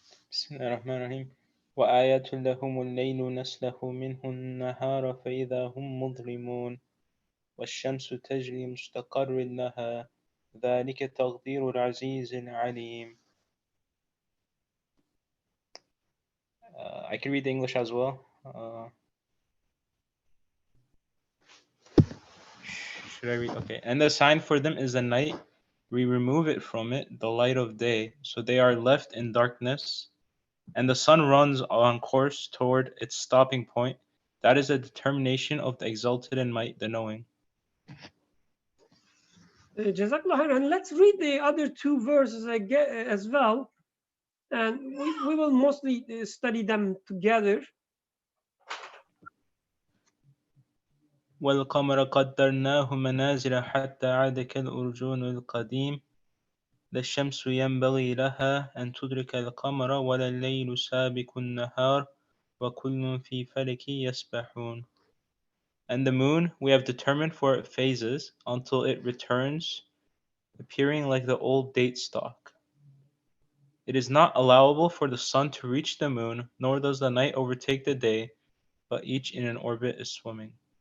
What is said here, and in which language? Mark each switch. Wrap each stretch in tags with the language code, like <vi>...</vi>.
<ar>بسم الله الرحمن الرحيم وآيات لهم الليل نسلخ منه النهار فإذا هم مظلمون والشمس تجري مستقر لها ذلك تقدير العزيز العليم.</ar> <en>I can read the English as well. Should I read? Okay. And the sign for them is the night. We remove it from it, the light of day, so they are left in darkness. And the sun runs on course toward its stopping point. That is a determination of the exalted in might, the knowing.</en> <ar>Jazakallah khair.</ar> <en>And let's read the other two verses again as well. And we will mostly study them together.</en> <ar>والقمر قدرناه منازل حتى عاد كالأرجون القديم لا الشمس ينبغي لها أن تدرك القمر ولا الليل سابق النهار وكل في فلك يسبحون.</ar> <en>And the moon we have determined for it phases until it returns, appearing like the old date stalk. It is not allowable for the sun to reach the moon, nor does the night overtake the day, but each in an orbit is swimming.</en>